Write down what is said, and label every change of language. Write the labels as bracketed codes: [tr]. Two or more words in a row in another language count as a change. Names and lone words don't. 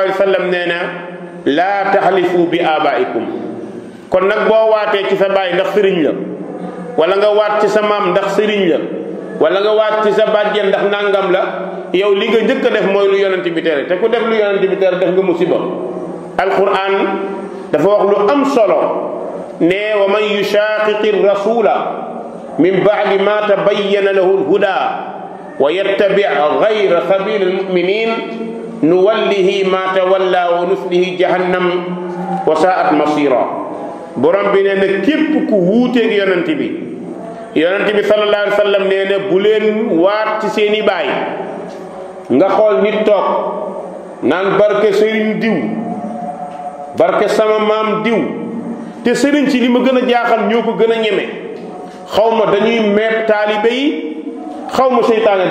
[ar] عليه وسلم [wo] nee na [ar] لا تحلفوا بآبائكم [wo] kon nag boo waatee ci sa baay ndax sëriñ la wala nga waat ci sa maam ndax sëriñ la wala nga waat ci sa bàjjen ndax nangam la yow li nga njëkk a def mooy lu yonent bi tere te ku def lu yonent bi tere def nga musiba alquran dafa wax lu am solo ne [ar] ومن يشاقق الرسول من بعد ما تبين له الهدى ويتبع غير سبيل المؤمنين نوله ما تولى ونصله جهنم وساءت مصيرا [wo] borom bi nee na képp ku wuuteeg yonent bi [ar] صلى الله عليه وسلم [wo] nee na bu leen waat ci seeni baay nga xool nit toog naan barke sëriñ diw barke sama maam diw te sëriñ ci li ma gën a jaaxal ñoo ko gën a ñeme xaw ma dañuy meeb taalibe yi xaw ma seytaane